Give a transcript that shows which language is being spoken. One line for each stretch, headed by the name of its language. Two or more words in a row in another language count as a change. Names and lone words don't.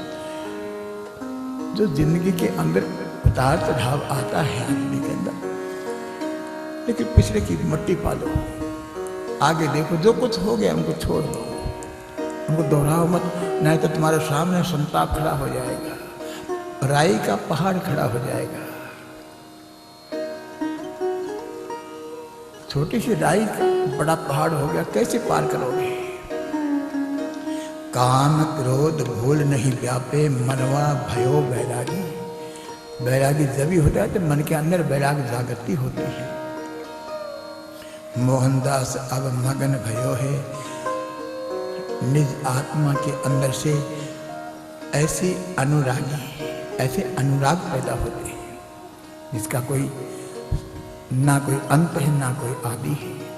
Hindi: जो जिंदगी के अंदर उतार चढ़ाव आता है आदमी के अंदर, लेकिन पिछले की मट्टी पालो, आगे देखो, जो कुछ हो गया उनको छोड़ दो, उनको दोहराओ मत, नहीं तो तुम्हारे सामने संताप खड़ा हो जाएगा, राई का पहाड़ खड़ा हो जाएगा। छोटी सी राई का बड़ा पहाड़ हो गया, कैसे पार करोगे। काम क्रोध भूल नहीं व्यापे, मनवा भयो बैरागी। बैरागी जब भी होता है तो मन के अंदर बैराग जागृति होती है। मोहनदास अब मगन भयो है, निज आत्मा के अंदर से ऐसे अनुरागी, ऐसे अनुराग पैदा होते हैं जिसका कोई ना कोई अंत है ना कोई आदि है।